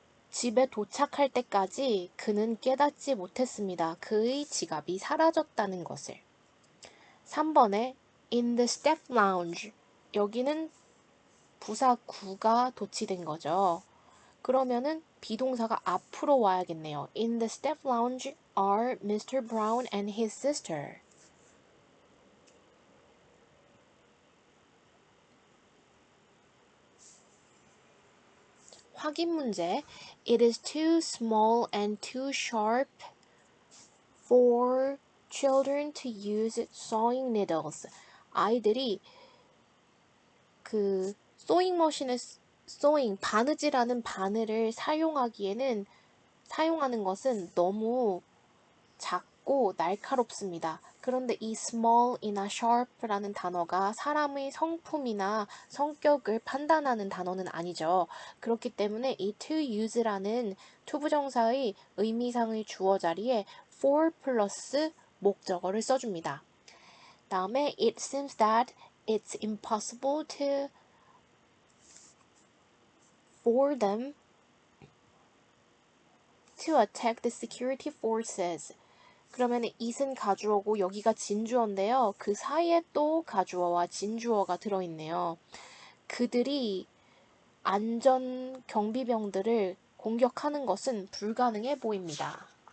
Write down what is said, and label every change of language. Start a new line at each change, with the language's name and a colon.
Korean: 집에 도착할 때까지 그는 깨닫지 못했습니다. 그의 지갑이 사라졌다는 것을. 3번에
English: in the staff lounge.
Korean: 여기는 부사 구가 도치된 거죠. 그러면은 비동사가 앞으로 와야겠네요.
English: In the staff lounge are Mr. Brown and his sister.
Korean: 확인 문제.
English: It is too small and too sharp for children to use sewing needles.
Korean: 아이들이 그 소잉 머신에 바느질하는 바늘을 사용하는 것은 너무 작고 날카롭습니다. 그런데 이 small이나 sharp라는 단어가 사람의 성품이나 성격을 판단하는 단어는 아니죠. 그렇기 때문에 이 to use라는 투부정사의 의미상의 주어 자리에 for 플러스 목적어를 써줍니다. 다음에
English: it seems that it's impossible for them to attack the security forces.
Korean: 그러면 it은 가주어고 여기가 진주어인데요. 그 사이에 또 가주어와 진주어가 들어있네요. 그들이 안전 경비병들을 공격하는 것은 불가능해 보입니다.